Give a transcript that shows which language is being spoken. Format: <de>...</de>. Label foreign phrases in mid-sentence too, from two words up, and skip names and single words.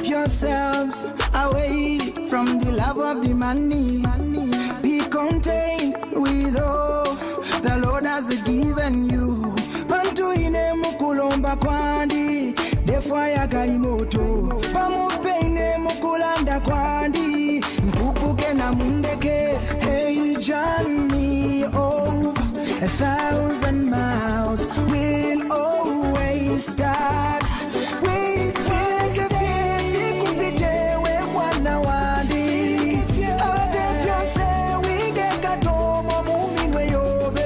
<en>yourselves away from the love of the money. Be contained with all the Lord has given you.</en> <bem>Pantu ine mukulomba kwandi defwa ya kalimoto. Pamupeine mukulanda kwandi mpupuke na mundeke.</bem> <en>Hey, journey over 1,000 miles will always start with faith.</en> <bem>Kupite we mwana wandi ate fyonse wige katomo muminwe yobe.</bem>